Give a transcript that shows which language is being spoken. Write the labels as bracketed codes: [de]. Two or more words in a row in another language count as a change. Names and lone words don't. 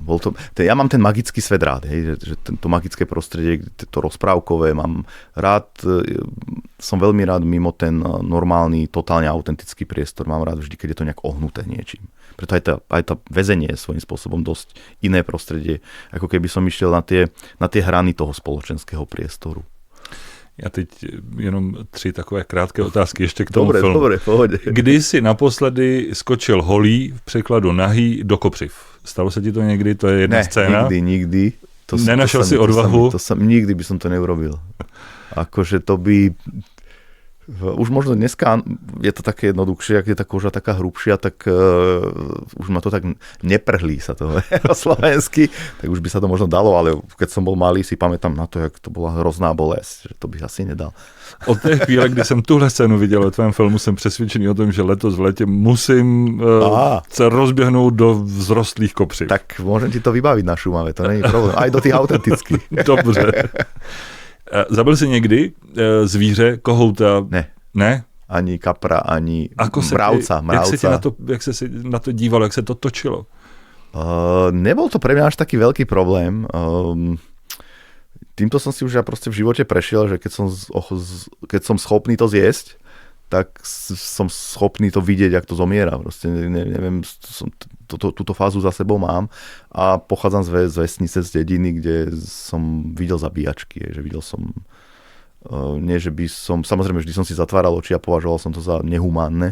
[sk] Ja mám ten magický svet rád, že to magické prostredie, to rozprávkové, mám rád, som veľmi rád mimo ten normálny, totálne autentický priestor, mám rád vždy, keď je to nejak ohnuté niečím. Preto aj tá väzenie je svojím spôsobom dosť iné prostredie, ako keby som išiel na tie hrany toho spoločenského priestoru. [cs] Já teď jenom 3 takové krátké otázky ještě k tomu filmu. [sk] Dobre, pohode. [cs] Kdy jsi naposledy skočil holý, v překladu nahý, do kopřiv? Stalo se ti to někdy? To je jedna scéna? [sk] Nikdy. [cs] Nenašel si odvahu? [sk] Nikdy by som to neurobil. Akože to by... Už možno dneska je to také jednoduchšie, ak je tá koža taká hrubšia, tak už ma to tak neprhlí sa to slovensky, tak už by sa to možno dalo, ale keď som bol malý, si pamätám na to, jak to bola hrozná bolesť, že to bych asi nedal. [cs] Od té chvíle, kdy jsem tuhle scénu viděl ve tvém filmu, jsem přesvědčený o tom, že letos v létě musím se rozběhnout do vzrostlých kopřiv. [sk] Tak môžem ti to vybaviť na Šumave, [cs] to není problém. [sk] Aj do tých autentických. [cs] Dobře. Zabil jsi někdy zvíře, kohouta? Ne? [sk] Ani kapra, ani mravca. [cs] Jak se na to dívalo, jak se to točilo? [sk] Nebol to pre mňa až taký veľký problém. Týmto som si už ja proste v živote prešiel, že keď som schopný to zjesť, tak som schopný to vidieť, jak to zomiera. Proste neviem, túto fázu za sebou mám a pochádzam z vesnice, z dediny, kde som videl zabíjačky, že videl som nie, že by som, samozrejme vždy som si zatváral oči a považoval som to za nehumánne.